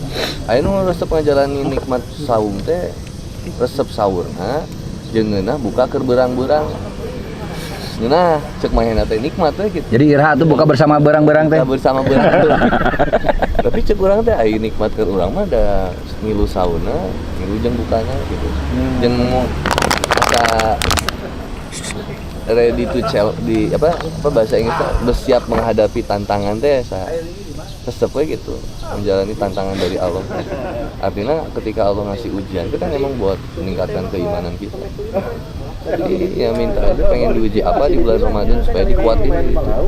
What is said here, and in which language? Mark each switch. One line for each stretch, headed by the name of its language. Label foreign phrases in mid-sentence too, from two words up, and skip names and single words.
Sundanese: Aya nu resep ngajalani nikmat saum teh resep saurna jeung ngeunah buka keur beurang-beurang. Nah, cek mahena teh nikmat teh gitu. Jadi iraha tuh
Indonesian: buka bersama
Sundanese: berang-berang teh.
Indonesian: Buka bersama berang.
Sundanese: Tapi cek urang teh aya nikmat keur urang mah da ngilu sauna, ngilu jeung bukana gitu. Jeung asa
English: ready to
Indonesian: di apa bahasa Inggrisnya bersiap menghadapi tantangan teh tetap kayak gitu menjalani tantangan dari Allah. Artinya ketika Allah ngasih ujian itu kan emang buat meningkatkan keimanan kita. Jadi ya minta aja pengen diuji apa di bulan Ramadan supaya dikuatin gitu.